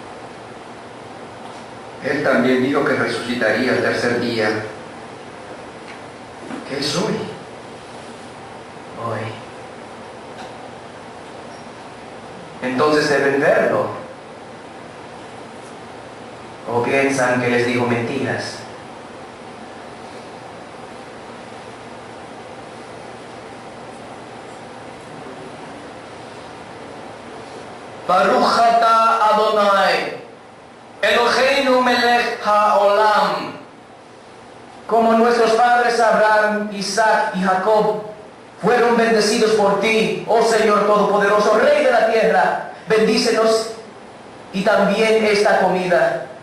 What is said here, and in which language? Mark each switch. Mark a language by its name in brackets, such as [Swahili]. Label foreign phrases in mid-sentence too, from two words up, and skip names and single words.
[Spanish] Él también dijo que resucitaría el tercer día. ¿Qué es hoy? Hoy. Entonces deben verlo. ¿O piensan que les digo mentiras? [Hebrew] ברוך אתה אדני אלהינו מלך העולם. [Spanish] Como nuestros padres Abraham, Isaac y Jacob fueron bendecidos por ti, oh Señor Todopoderoso, Rey de la tierra, bendícenos y también esta comida.